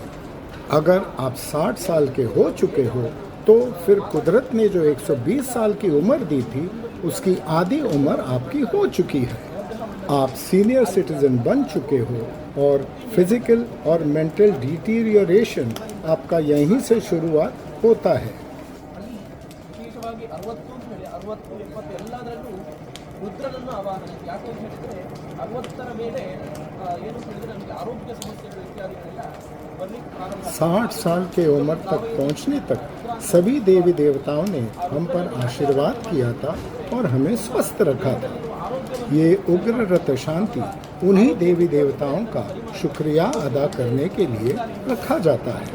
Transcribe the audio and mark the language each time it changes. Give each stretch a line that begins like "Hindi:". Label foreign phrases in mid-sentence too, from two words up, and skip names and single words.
Hindi: अगर आप 60 साल के हो चुके हो तो फिर कुदरत ने जो 120 साल की उम्र दी थी उसकी आधी उम्र आपकी हो चुकी है। आप
English: senior citizen
Hindi: बन चुके हो और फिजिकल और
English: mental deterioration
Hindi: आपका यहीं से शुरुआत होता है।
Kannada: ವಿಶೇಷವಾಗಿ 60 ಅಂತ ಹೇಳಿ 60 70 ಎಲ್ಲದರಲ್ಲೂ ರುದ್ರನನ್ನು ಆವಾಹನೆ ಯಾಕೆ ಅಂತ ಹೇಳಿದ್ರೆ 60ರ ಮೇಲೆ ಏನು ಹೇಳಿದ್ರೆ ನಮಗೆ ಆರೋಗ್ಯ ಸಮಸ್ಯೆಗಳು ಇತ್ಯಾದಿಗಳೆಲ್ಲ ಬರ್ಲಿಕ್ಕೆ ಪ್ರಾರಂಭ
Hindi: 60 साल के उम्र तक पहुंचने तक सभी देवी देवताओं ने हम पर आशीर्वाद किया था और हमें स्वस्थ रखा था। ये उग्र रत शांति उन्हीं देवी देवताओं का शुक्रिया अदा करने के लिए रखा जाता है।